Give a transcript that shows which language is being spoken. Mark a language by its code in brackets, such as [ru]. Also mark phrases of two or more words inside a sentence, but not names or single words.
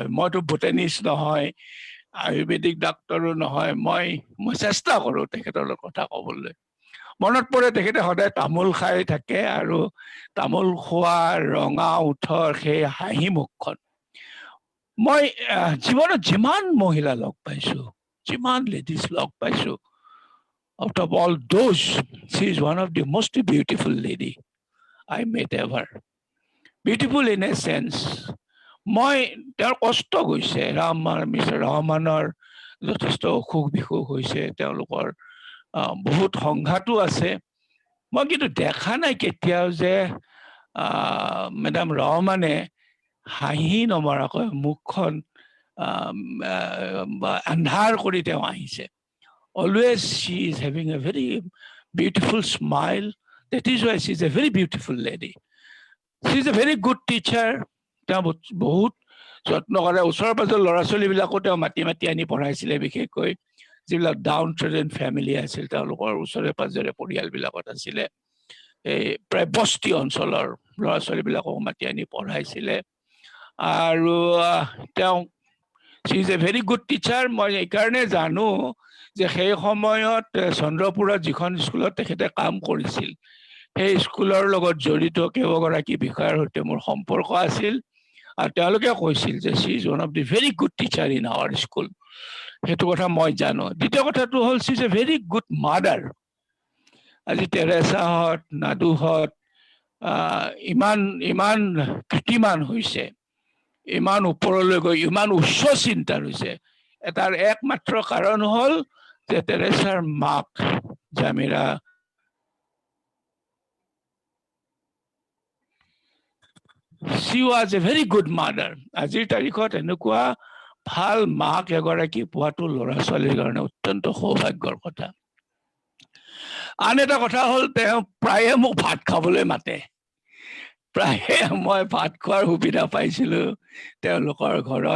[as] মইতো বটানিষ্ট নহয়, আয়ুৰ্বেদিক ডাক্তৰো নহয়, মই চেষ্টা কৰোঁ তেখেতৰ লগত কথা ক'বলৈ। মনত পৰে তেখেতে সদায় তামোল খাই থাকে আৰু তামোল খোৱা ৰঙা ওঠৰ সেই হাঁহি মুখখন। মই জীৱনত যিমান মহিলা লগ পাইছোঁ, যিমান লেডিজ লগ পাইছোঁ, [en] out of all those, she is one of the most beautiful lady I met ever. Beautiful in a sense. [as] মই তেওঁৰ কষ্ট গৈছে, মিষ্টাৰ ৰহমানৰ যথেষ্ট অসুখ বিসুখ হৈছে, তেওঁলোকৰ বহুত সংঘাতো আছে। মই কিন্তু দেখা নাই কেতিয়াও যে মেডাম ৰহমানে হাঁহি নমৰাকৈ মুখখন আন্ধাৰ কৰি তেওঁ আহিছে। [en] Always she is having a very beautiful smile. That is why she is a very beautiful lady. She is a very good teacher. [as] তেওঁ বহুত যত্ন কৰে। ওচৰৰ পাজৰ ল'ৰা ছোৱালীবিলাকো তেওঁ মাতি আনি পঢ়াইছিলে, বিশেষকৈ যিবিলাক [en] down trodden family [as] আছিল, তেওঁলোকৰ ওচৰে পাজৰে পৰিয়ালবিলাকত আছিলে, এই প্ৰায় বস্তি অঞ্চলৰ ল'ৰা ছোৱালীবিলাকক মাতি আনি পঢ়াইছিলে। আৰু তেওঁ [en] she is a very good teacher. [as] মই এইকাৰণে জানো যে সেই সময়ত চন্দ্ৰপুৰত যিখন স্কুলত তেখেতে কাম কৰিছিল, সেই স্কুলৰ লগত জড়িত কেইবাগৰাকী বিষয়াৰ সৈতে মোৰ সম্পৰ্ক আছিল, আৰু তেওঁলোকে কৈছিল যে [en] she is one of the very good teacher in our school. [as] সেইটো কথা মই জানো। দ্বিতীয় কথাটো হ'ল [en] she is a very good mother. [as] আজি তেৰেছাহঁত, নাডুহঁত ইমান কৃতিমান হৈছে, ইমান ওপৰলৈ গৈ ইমান উচ্চ চিন্তাৰ হৈছে, এটাৰ একমাত্ৰ কাৰণ হ'ল যে তেৰেছাৰ মাক জামিৰা [en] she was a very good mother. [as] আজিৰ তাৰিখত এনেকুৱা ভাল মাক এগৰাকী পোৱাটো ল'ৰা ছোৱালীৰ কাৰণে অত্যন্ত সৌভাগ্যৰ কথা। আন এটা কথা হ'ল, তেওঁ প্ৰায়ে মোক ভাত খাবলৈ মাতে। প্ৰায়ে মই ভাত খোৱাৰ সুবিধা পাইছিলোঁ তেওঁলোকৰ ঘৰত।